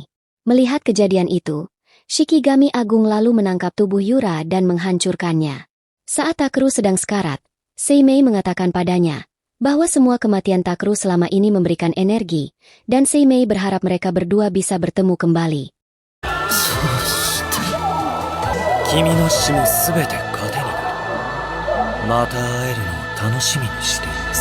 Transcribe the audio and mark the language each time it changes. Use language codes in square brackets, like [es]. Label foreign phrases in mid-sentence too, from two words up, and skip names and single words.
[id] Melihat kejadian itu, Shikigami Agung lalu menangkap tubuh Yura dan menghancurkannya. Saat Takeru sedang sekarat, Seimei mengatakan padanya bahwa semua kematian Takeru selama ini memberikan energi, dan Seimei berharap mereka berdua bisa bertemu kembali. [ja] 君の死もすべて糧になる。また会えるのを楽しみにしている。